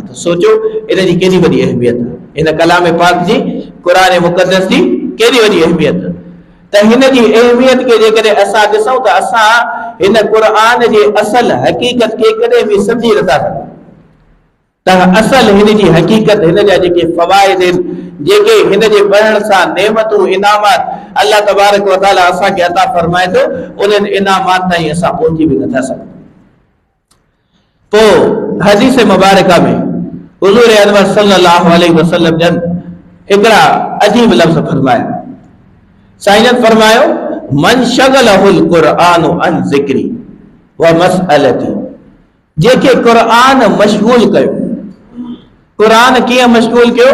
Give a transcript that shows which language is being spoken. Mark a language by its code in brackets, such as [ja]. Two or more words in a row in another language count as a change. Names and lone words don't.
[sd] त सोचो इन जी केॾी वॾी अहमियत आहे, इन कलाम पाक जी क़ुरान मुक़द्दस जी केॾी वॾी अहमियत। त हिन जी अहमियत खे जेकॾहिं असां ॾिसूं त असां हिन क़ुरान जे असल हक़ीक़त खे कॾहिं बि सम्झी नथा सघूं। त असल हिन जी हक़ीक़त, हिन जा जेके फ़वाइद आहिनि, जेके हिन जे पढ़ण सां नेमतूं इनामात अल्लाह [ar] تبارك وتعالى [sd] असांखे अता फरमाए थो, उन्हनि इनामात ताईं असां पहुची बि नथा सघूं। पोइ हदीस मुबारका में हुज़ूर अनवर [ar] صلى الله عليه وسلم [sd] जन हिकिड़ा अजीब लफ़्ज़ फरमाया। साईं फरमायो [ar] من شغله القرآن عن ذكري ومسألتي, [sd] जेके क़ुरआन मशगूल कयो, कुरान कीअं मशगूल कयो?